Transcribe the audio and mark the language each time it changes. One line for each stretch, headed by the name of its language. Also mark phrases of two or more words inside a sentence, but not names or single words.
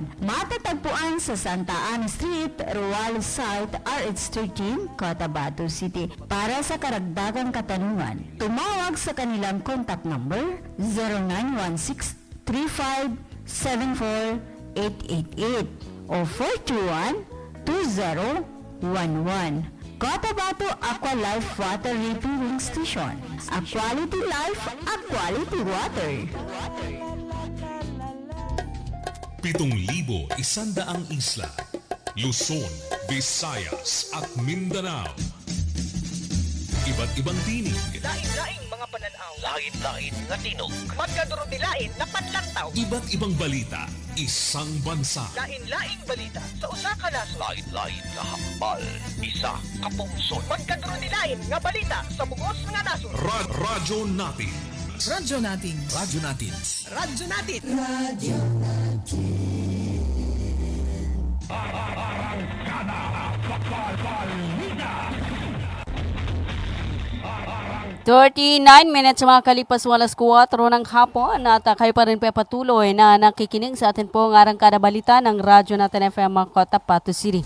Filipino: Matatagpuan sa Santa Ana Street, Ruales Site, RH13, Cotabato City. Para sa karagdagang katanungan, tumawag sa kanilang contact number 0916-3574-888 o 421-2011. Cotabato Aqua Life Water Refilling Station.
English: A quality life, a quality water.
Filipino: 7,100 isla. Luzon, Visayas at Mindanao. Iba't ibang tinig,
Cebuano: Lain-laing mga pananaw.
Hiligaynon: Lain-lain nga tinog.
Maguindanaon: Magkadurog-dilain na panlantaw.
Filipino: iba't ibang balita, isang bansa.
Cebuano: Lain-laing balita sa usa ka nasod.
Hiligaynon: Lain-lain nga hambal, isa ka pungsod.
Maguindanaon: Magkadurog-dilain nga balita sa bugos nga nasod.
Filipino: Radyo natin. Radyo natin. Radyo natin. Radyo natin. 39 minutes mga kalipas walas 4 ng hapon at kayo pa rin patuloy na nakikinig sa atin po ng arangkada balita ng Radyo Natin FM Cotabato City.